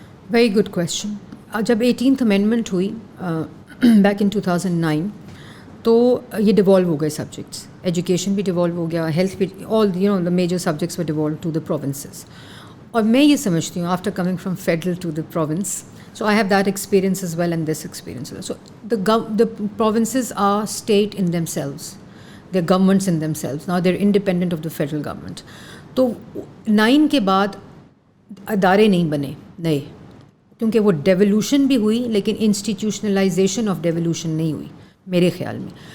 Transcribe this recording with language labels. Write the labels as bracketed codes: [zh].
[en] Very good question. [ur] جب 18th amendment ہوئی back in 2009 تو یہ ڈیوالو ہو گئے سبجیکٹس, ایجوکیشن بھی ڈیوالو ہو گیا, ہیلتھ بھی, [en] All the major subjects were devolve to the provinces. [ur] اور میں یہ سمجھتی ہوں [en] After coming from federal to the province, so I have that experience as well and this experience. So the provinces are state in themselves, they are governments in themselves, now they are independent of the federal government. [ur] تو 9 کے بعد ادارے نہیں بنے نئے, کیونکہ وہ devolution بھی ہوئی لیکن انسٹیٹیوشنلائزیشن آف ڈیولوشن نہیں ہوئی میرے خیال میں.